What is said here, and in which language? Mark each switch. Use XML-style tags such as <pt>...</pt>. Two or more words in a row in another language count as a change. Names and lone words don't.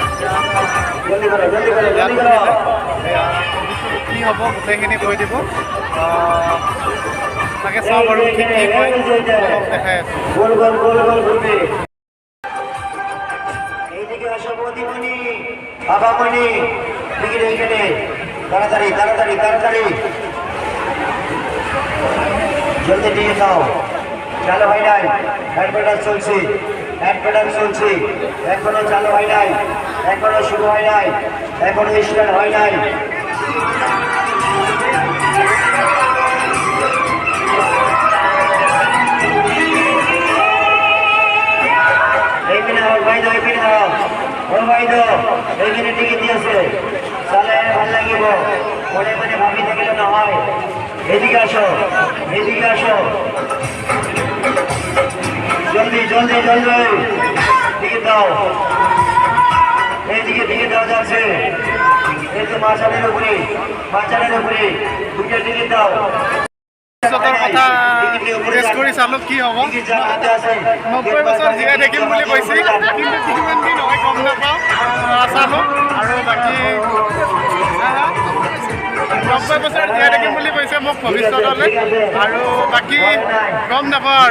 <as>কি হ'ব গোটেইখিনি কৈ দিব, তাকে চাওঁ বাৰু ঠিক কি হয় দেখাই আছোঁ।</as> <bn>তাড়াতাড়ি তাড়াতাড়ি তাড়াতাড়ি জলদি দিয়ে দাও। চালু হয় নাই, অ্যাডভার্টাইজ চলছে, অ্যাডভার্টাইজ চলছে, এখনো চালু হয় নাই, এখনো শুরু হয় নাই, এখনো স্টার্ট হয় নাই। এইখানে ভাইদ এইখানে দাও, ও ভাইদ এইখানে টিকিট দিয়েছে,</bn> <as>চালে ভাল লাগিব, মনে মনে ভাবি থাকিলে নহয়।</as> <bn>এদিকে আসো, এদিকে আসো, জলদি জলদি জলদি টিকিট দাও। এইদিকে টিকিট দেওয়া যাচ্ছে, এই তো মাঝানের উপরে, মাঝানের উপরে দুটো টিকিট দাও।</bn> <as>কথা টেষ্ট কৰি চালোঁ কি হ'ব। 90 বছৰ জীয়াই থাকিম বুলি কৈছিল, কিন্তু কিমান দিন হয় গম নাপাওঁ। চালোঁ আৰু বাকী 90 বছৰ জীয়াই থাকিম বুলি কৈছে মোক ভৱিষ্যতলৈ, আৰু বাকী গম নাপাওঁ আৰু।</as>